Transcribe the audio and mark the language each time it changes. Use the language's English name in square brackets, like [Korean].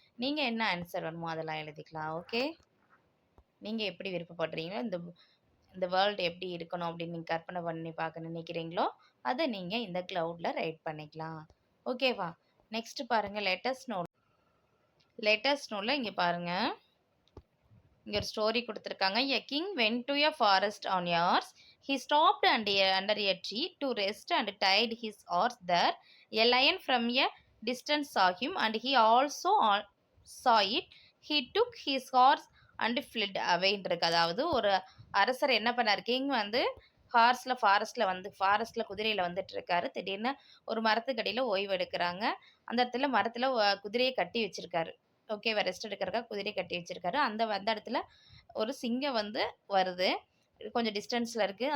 [Tamil] நீங்கள் என்ன ஆன்சர் வேணுமோ அதெல்லாம் எழுதிக்கலாம். ஓகே, நீங்கள் எப்படி விருப்பப்படுறீங்களோ, இந்த வேர்ல்டு எப்படி இருக்கணும் அப்படின்னு நீங்கள் கற்பனை பண்ணி பார்க்க நினைக்கிறீங்களோ அதை நீங்கள் இந்த க்ளவுடில் ரைட் பண்ணிக்கலாம். ஓகேவா? நெக்ஸ்ட்டு பாருங்கள், லேட்டஸ்ட் நோட்டில் இங்கே பாருங்கள், இங்கே ஒரு ஸ்டோரி கொடுத்துருக்காங்க. [English] A king went to a forest on horse. He stopped under a tree to rest and tied his horse there. A lion from a distance saw him and he also saw it. He took his horse and fled away. [Tamil] அதாவது ஒரு அரசர் என்ன பண்ணார், king வந்து ஃபாரஸ்ட்டில் குதிரையில் வந்துட்டு இருக்காரு. திடீர்னு ஒரு மரத்துக்கடியில் ஓய்வு எடுக்கிறாங்க. அந்த இடத்துல மரத்தில் குதிரையை கட்டி வச்சிருக்காரு. ஓகேவா? ரெஸ்ட் எடுக்கிறக்காக குதிரை கட்டி வச்சிருக்காரு. அந்த இடத்துல ஒரு சிங்கம் வந்து வருது, கொஞ்சம் டிஸ்டன்ஸில் இருக்குது.